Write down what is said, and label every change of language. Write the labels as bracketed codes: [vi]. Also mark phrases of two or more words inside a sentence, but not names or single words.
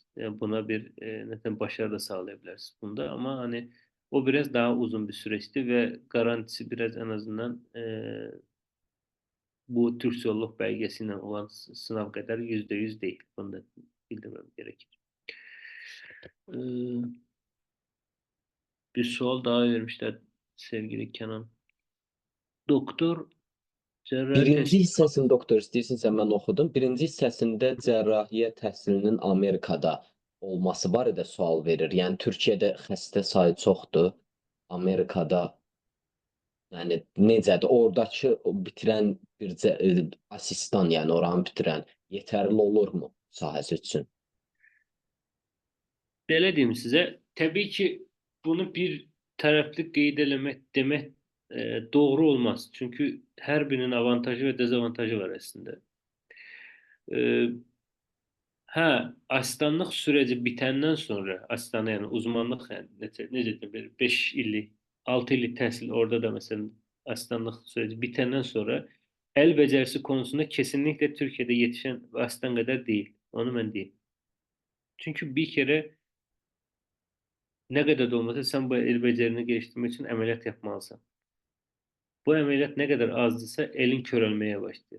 [tr] Yani buna bir neden başarı da sağlayabilirsiniz bunda ama hani o biraz daha uzun bir süreçti ve garantisi biraz en azından bu Türk Yolculuk belgesiyle olan sınav kadar %100 değil. Bunu da bildirmem gerekir. Ee, Bir sual daha vermişler sevgili Kenan. Doktor cerrahi Birinci test [az] hissəsini doktor istəyirsinizsə mən oxudum. Birinci hissəsində cərrahiyyə təhsilinin Amerikada olması barədə sual verir. Yəni Türkiyədə xəstə sayı çoxdur. Amerikada yəni necədir? Oradakı o bitirən bir asistan, yəni oranı bitirən yetərli olurmu sahəsi üçün? Belə deyim size. [tr] Tabii ki bunu bir taraflı qeyd demek doğru olmaz. Çünkü her birinin avantajı ve dezavantajı var aslında. [az] E, ha, asistanlıq süreci bitəndən sonra, asistana yani uzmanlıq yani necə deyim, bir 5 illik, 6 illik təhsil orada da mesela asistanlıq süreci bitəndən sonra [tr] el becerisi konusunda kesinlikle Türkiye'de yetişen asistan kadar değil. Onu ben diyeyim. Çünkü bir kere ne kadar da olmasa sen bu el becerini geliştirmek için ameliyat yapmalısın. Bu ameliyat ne kadar azdıysa elin körelmeye başlıyor.